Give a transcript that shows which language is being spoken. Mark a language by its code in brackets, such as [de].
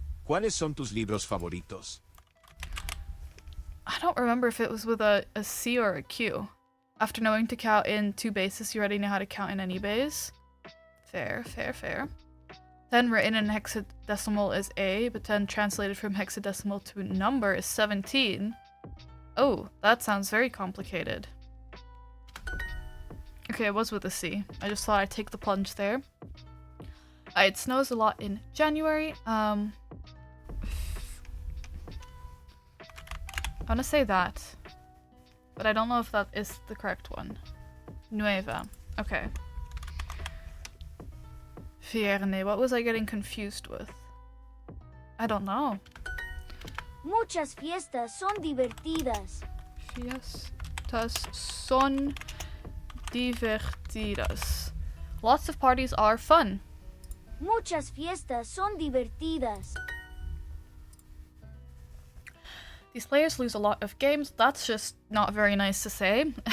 [es] ¿Cuáles son tus libros favoritos? [en] I don't remember if it was with a C or a Q. After knowing to count in 2 bases, you already know how to count in any base. Fair, fair, fair. 10 written in hexadecimal is A, but 10 translated from hexadecimal to number is 17. Oh, that sounds very complicated. Okay, it was with a C. I just thought I'd take the plunge there. It snows a lot in January. I want to say that, but I don't know if that is the correct one. Nueva. Okay. Vierne. What was I getting confused with? I don't know. [es] Muchas fiestas son divertidas. Fiestas son divertidas. [en] Lots of parties are fun. [es] Muchas fiestas son divertidas. [en] These players lose a lot of games. That's just not very nice to say.